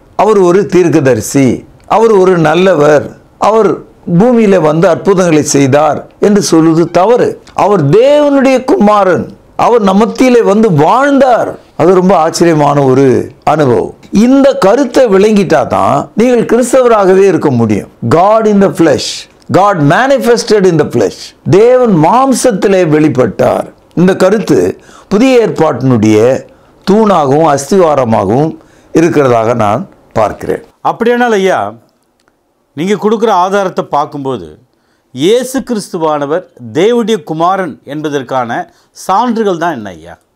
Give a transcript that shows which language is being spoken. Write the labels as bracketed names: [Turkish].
[Tamil] அவர் ஒரு தீர்க்கதரிசி, அவர் ஒரு நல்லவர், அவர் பூமியில அற்புதங்களை செய்தார் என்று சொல்வது தவறு. அவர் தேவனுடைய குமாரன், அவர் நம்மத்திலே வாழ்ந்தார். அது ரொம்ப ஆச்சரியமான ஒரு அனுபவம். இந்த கருத்தை விளங்கிட்டா தான் நீங்கள் கிறிஸ்தவராகவே இருக்க முடியும். [English] God in the flesh, God manifested in the flesh, [Tamil] தேவன் மாம்சத்திலே வெளிப்பட்டார். இந்த கருத்து புதிய ஏற்பாட்டினுடைய தூணாகவும் அஸ்திவாரமாகவும் இருக்கிறதாக நான் பார்க்கிறேன். அப்படியானால் ஐயா, நீங்கள் கொடுக்குற ஆதாரத்தை பார்க்கும்போது இயேசு கிறிஸ்துவானவர் தேவனுடைய குமாரன் என்பதற்கான சான்றுகள் தான் என்ன ஐயா?